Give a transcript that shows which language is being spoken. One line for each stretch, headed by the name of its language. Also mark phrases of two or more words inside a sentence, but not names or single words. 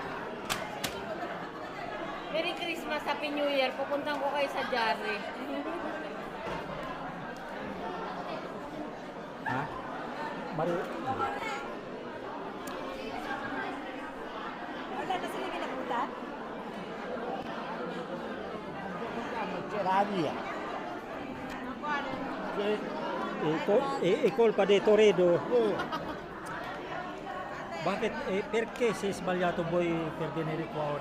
English: Merry Christmas, Happy New Year.
Filipino: Pupuntan ko kayo sa Jari. Ha? Mari... Wala na sila ginapunta?
Italian: Colpa di Toredo.
Filipino: Bakit?
Italian: Perché si è sbagliato voi per venire qua ora?